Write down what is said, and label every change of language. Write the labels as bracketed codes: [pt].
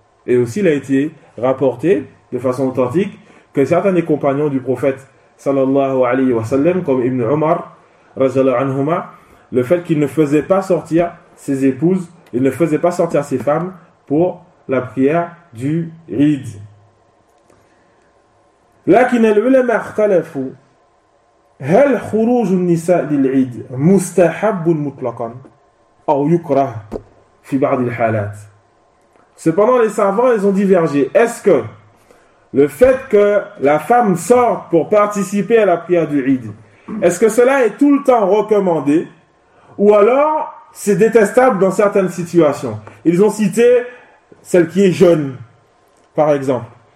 [fr] Et aussi il a été rapporté de façon authentique que certains des compagnons du prophète [ar] sallallahu alayhi wa sallam [fr] comme Ibn Umar [ar] رضي الله عنهما, [fr] le fait qu'il ne faisait pas sortir ses épouses, il ne faisait pas sortir ses femmes pour la prière du Eid. [ar] لكن العلماء اختلفوا هل خروج النساء للعيد مستحب مطلقا أو يكره في بعض الحالات. [fr] Cependant, les savants, ils ont divergé. Est-ce que le fait que la femme sorte pour participer à la prière du Eid, est-ce que cela est tout le temps recommandé ou alors c'est détestable dans certaines situations? Ils ont cité celle qui est jeune, par exemple.